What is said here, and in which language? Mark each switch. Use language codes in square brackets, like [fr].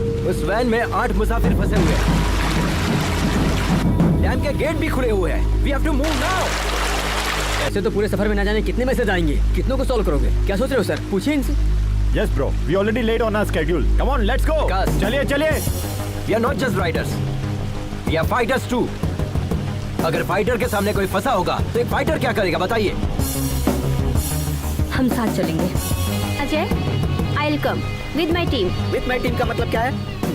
[hi] उस वैन में 8 मुसाफिर फंसे हुए हैं। डैम के गेट भी खुले हुए हैं। [en] We have to move now. [hi] ऐसे तो पूरे सफर में ना जाने कितने मैसेज आएंगे, कितनों को सॉल्व करोगे? क्या सोच रहे हो सर? पूछिए इनसे। [en] Yes bro, we already late on our schedule. Come on, let's go. Cast. [hi] चलिए चलिए। [en] We are not just riders, we are fighters too. [hi] अगर फाइटर के सामने कोई फंसा होगा तो एक फाइटर क्या करेगा बताइए? हम साथ चलेंगे। [en] Ajay, I will come with my team. [hi] With my team का मतलब क्या है?